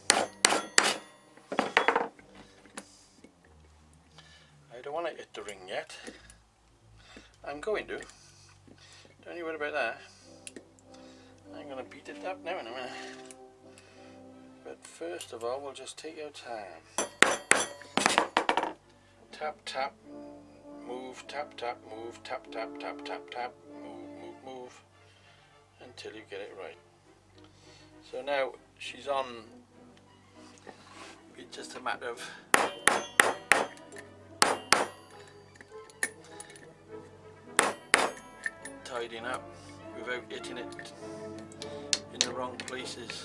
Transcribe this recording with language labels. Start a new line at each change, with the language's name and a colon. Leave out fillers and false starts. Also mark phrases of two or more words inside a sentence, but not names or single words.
English: I don't want to hit the ring yet. I'm going to. Don't you worry about that. I'm going to beat it up now in a minute. But first of all, we'll just take our time. Tap, tap, move, tap, tap, move, tap, tap, tap, tap, tap, move, move, move, until you get it right. So now she's on. It's just a matter of tidying up without hitting it in the wrong places.